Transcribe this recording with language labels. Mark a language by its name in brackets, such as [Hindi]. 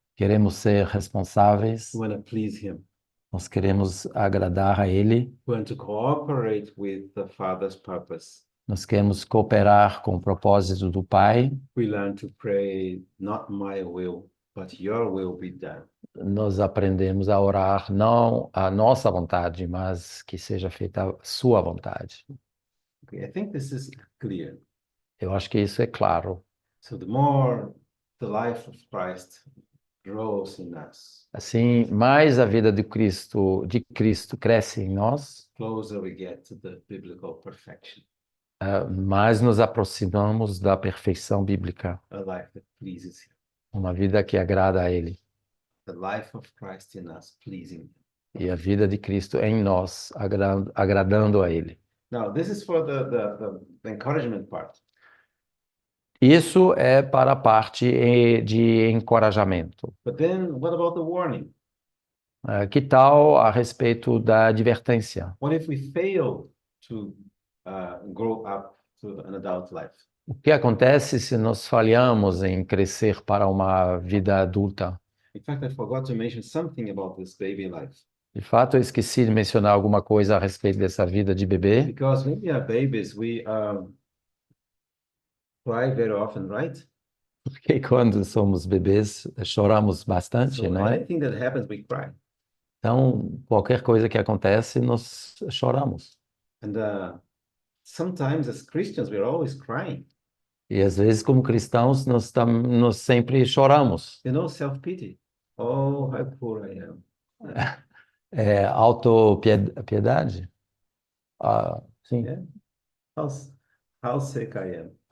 [Portuguese] Queremos ser responsáveis. [English] We want to please Him. [Portuguese] Nós queremos agradar a Ele. [English] We want to cooperate with the Father's purpose. [Portuguese] Nós queremos cooperar com o propósito do Pai. [English] We learn to pray, not my will, but your will be done. [Portuguese] Nós aprendemos a orar não a nossa vontade, mas que seja feita a sua vontade. [English] Okay, I think this is clear. [Portuguese] Eu acho que isso é claro. [English] So the more the life of Christ grows in us, [Portuguese] Assim, mais a vida de Cristo cresce em nós, [English] closer we get to the biblical perfection, [Portuguese] mais nos aproximamos da perfeição bíblica, [English] a life that pleases Him, [Portuguese] uma vida que agrada a Ele. [English] the life of Christ in us pleasing Him. [Portuguese] E a vida de Cristo em nós, agradando a Ele. [English] Now, this is for the encouragement part. [Portuguese] Isso é para a parte de encorajamento. [English] But then what about the warning? [Portuguese] Que tal a respeito da advertência? [English] What if we fail to grow up to an adult life? [Portuguese] O que acontece se nós falhamos em crescer para uma vida adulta? [English] In fact, I forgot to mention something about this baby life. [Portuguese] De fato, eu esqueci de mencionar alguma coisa a respeito dessa vida de bebê, [English] Because when we are babies, we cry very often, right? [Portuguese] porque quando somos bebês choramos bastante, [English] So [Portuguese] não é? [English] anything that happens, we cry. [Portuguese] Então, qualquer coisa que acontece, nós choramos. [English] And sometimes as Christians, we're always crying. [Portuguese] E às vezes, como cristãos, nós sempre choramos. [English] You know, self-pity. Oh, how poor I am. [Portuguese] Autopiedade? Ah, sim. [English] Yeah. How, how sick I am.